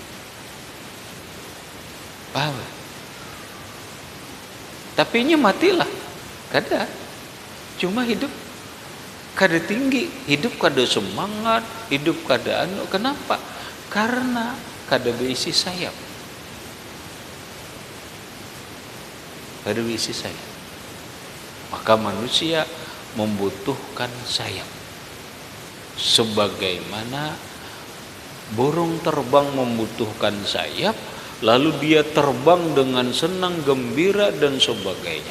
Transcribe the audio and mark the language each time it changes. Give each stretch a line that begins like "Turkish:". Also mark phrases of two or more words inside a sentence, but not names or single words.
Banjar: Paham? Tapi nya matilah. Kada. Cuma hidup kada tinggi, hidup kada semangat, hidup kada anu.
Indonesian: Kenapa?
Banjar: Karena kada berisi sayap. Kada berisi sayap.
Indonesian: Maka manusia membutuhkan sayap. Sebagaimana burung terbang membutuhkan sayap, lalu dia terbang dengan senang, gembira dan sebagainya.